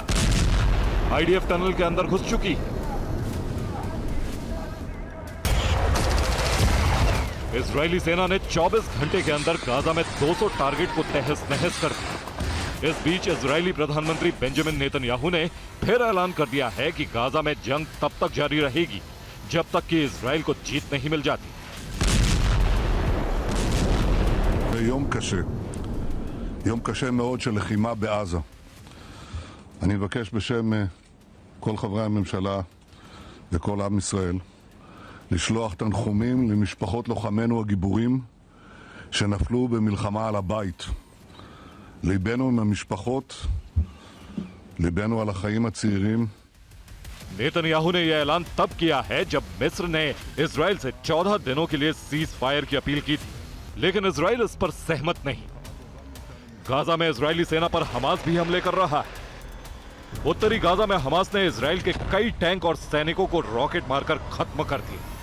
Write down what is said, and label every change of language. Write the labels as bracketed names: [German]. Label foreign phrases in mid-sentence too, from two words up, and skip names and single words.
[Hindi] आईडीएफ टनल के अंदर घुस चुकी है। इजरायली सेना ने 24 घंटे के अंदर गाजा में 200 टारगेट को तहस नहस कर दिया। इस बीच इजरायली प्रधानमंत्री बेंजामिन नेतन्याहू ने फिर ऐलान कर दिया है कि गाजा में जंग तब तक जारी रहेगी जब तक कि इजराइल को जीत नहीं मिल जाती। [Hebrew] יום קשה מאוד של לחימה בעזה. אני מבקש בשם כל חברי הממשלה וכל עם ישראל לשלוח תנחומים למשפחות לוחמינו הגיבורים שנפלו במלחמה על הבית. ליבנו עם המשפחות, ליבנו על החיים הצעירים. [Hindi] नेतन्याहू ने यह ऐलान तब किया है जब मिस्र ने इजराइल से 14 दिनों के लिए [English] cease fire [Hindi] की अपील की थी, लेकिन इजराइल इस पर सहमत नहीं। गाजा में इजरायली सेना पर हमास भी हमले कर रहा है। उत्तरी गाजा में हमास ने इजराइल के कई टैंक और सैनिकों को रॉकेट मारकर खत्म कर दिया।